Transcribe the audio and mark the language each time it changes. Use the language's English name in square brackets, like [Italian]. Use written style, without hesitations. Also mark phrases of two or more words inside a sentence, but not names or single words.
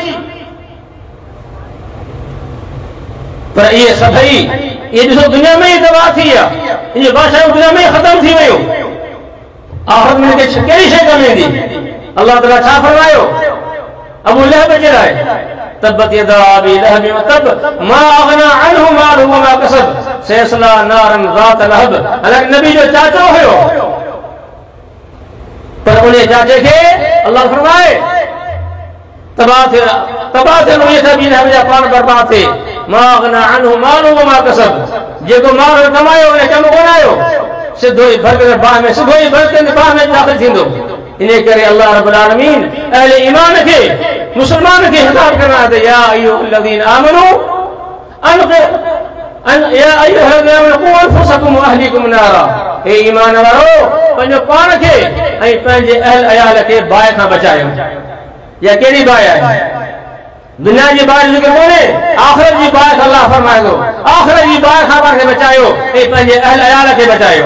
[Sindhi] पर ये सभई ये ॾिसो दुनिया में ही तबाह थी आहे, इन बादशाह दुनिया में ख़त्म थी वियो। आखिरत में कहिड़ी शइ कमु ईंदी? अल्लाह ताला छा फरमायो? अबू लहब जे लाइ, [Arabic] تبت يدا أبي لهب وتب ما أغنى عنه ماله وما كسب سيصلى نارا ذات لهب. [Sindhi] हालांकि नबी जो चाचो हुयो, पर उन चाचे खे अल्लाह फरमाए तबाह थिए उहे अबी लहब जा पाण बर्बाद थिए। [Arabic] ما أغنى عنه ماله وما كسب, [Sindhi] जेको माल कमायो उन कमु कोन आयो, सिधो ई भरकर बाह में, सिधो ई भरकर बाह में दाख़िल थींदो। इन करे अल्लाह [Arabic] رب العالمين [Sindhi] अहले ईमान के, मुसलमान के हिदायत करना है, [Arabic] يا أيها الذين آمنوا يا أيها الذين آمنوا قوا أنفسكم وأهليكم نارا. [Sindhi] हे ईमान वारो, पंहिंजो पाण खे ऐं पंहिंजे अहल अयाल खे बाहि खां बचायो। या कहिड़ी बाहि आहे? दुनिया जी बाहि ज़िक्र कोन्हे, आख़िरत जी बाहि अल्लाह फरमाए थो, आख़िरत जी बाहि खां पाण खे बचायो ऐं पंहिंजे अहल अयाल खे बचायो।